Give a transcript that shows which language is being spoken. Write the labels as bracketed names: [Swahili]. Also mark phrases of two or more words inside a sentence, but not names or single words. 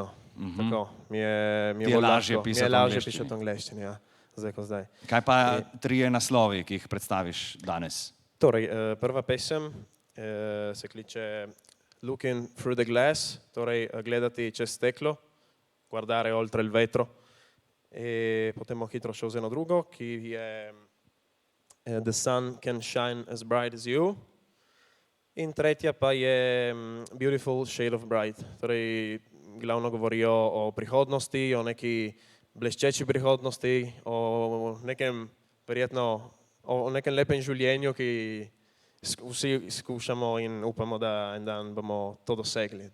[Slovenian] Tako, mi je lažje pisati v angleščini, ja, zdaj ko zdaj. Kaj pa trije naslovi, ki jih predstaviš danes? Torej, prva pesem se kliče Looking Through the Glass, torej gledati čez steklo. [Italian] guardare oltre il vetro. [Slovenian] E potem hitro še z eno drugo, ki je The Sun Can Shine As Bright As You. In tretja pa je Beautiful Shade of Bright. Torej, glavno govorijo o prihodnosti, o neki bleščeči prihodnosti, o nekem, verjetno, o nekem lepem življenju, ki vsi skušamo in upamo, da en dan bomo to dosegli.